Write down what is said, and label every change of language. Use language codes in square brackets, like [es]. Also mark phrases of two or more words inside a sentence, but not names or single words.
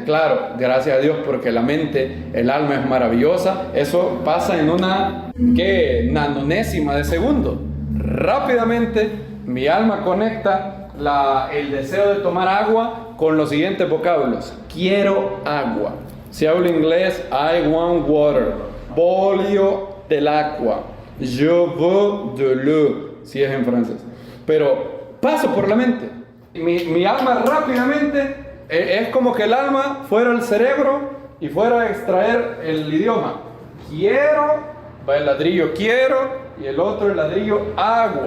[es] Claro, gracias a Dios, porque la mente, el alma es maravillosa. Eso pasa en una nanonésima de segundo. Rápidamente mi alma conecta el deseo de tomar agua con los siguientes vocablos. Quiero agua. Si hablo inglés, [en] I want water. [it] Voglio dell'acqua. [fr] Je veux de l'eau, [es] si es en francés. Pero paso por la mente. Mi alma rápidamente, es como que el alma fuera al cerebro y fuera a extraer el idioma. Quiero, va el ladrillo quiero, y el otro el ladrillo agua.